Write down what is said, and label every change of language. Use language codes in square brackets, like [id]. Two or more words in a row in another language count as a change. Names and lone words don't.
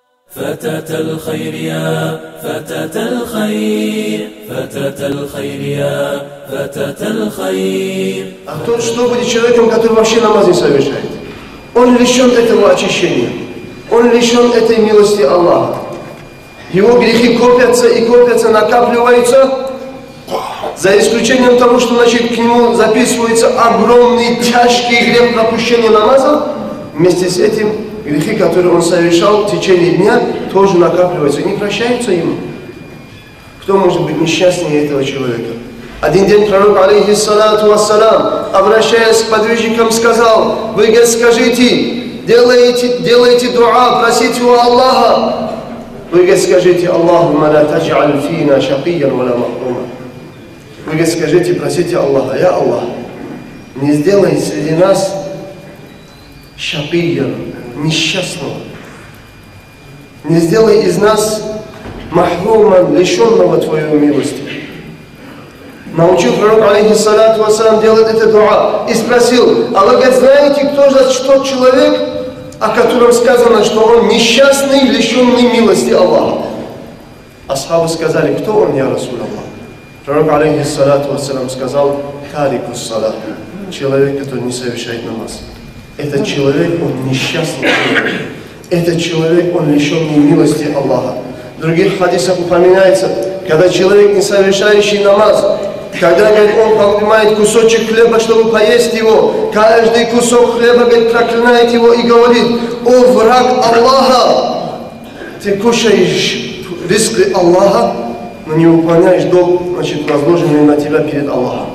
[ar] فتاة الخير يا فتاة الخير فتاة الخير يا فتاة الخير. [ru] А тот, что будет человеком, который вообще намаз не совершает? Он лишен этого очищения. Он лишен этой милости Аллаха. Его грехи копятся и копятся, накапливаются. За исключением того, что значит, к нему записывается огромный, тяжкий грех пропущения намаза. Вместе с этим грехи, которые он совершал в течение дня, тоже накапливаются и не прощаются ему. Кто может быть несчастнее этого человека? Один день пророк, [ar] عليه الصلاة والسلام, [ru] обращаясь к подвижникам, сказал: вы, скажите, делайте дуа, просите у Аллаха. Вы, скажите: [ar] اللهم لا تجعل فينا شقيا ولا محروما. [ru] Вы, скажите, просите Аллаха: [ar] يا الله, [ru] не сделай среди нас шакиян, несчастного. Не сделай из нас махруман, лишенного Твоей милости. Научил пророк, [ar] عليه الصلاة والسلام, [ru] делать это дуа. И спросил: а вы, говорит, знаете, кто же тот человек, о котором сказано, что он несчастный, лишенный милости Аллаха? Асхабы сказали: кто он, [ar] يا رسول الله? [ru] Пророк, [ar] عليه الصلاة والسلام, [ru] сказал: [ar] تارك الصلاة, [ru] человек, который не совершает намаз. Этот человек, он несчастный человек. Этот человек, он лишенный милости Аллаха. В других хадисах упоминается, когда человек, не совершающий намаз, когда, говорит, он поднимает кусочек хлеба, чтобы поесть его, каждый кусок хлеба, говорит, проклинает его и говорит: о враг Аллаха, ты кушаешь ризки Аллаха, но не выполняешь долг, значит, возложенный на тебя перед Аллахом.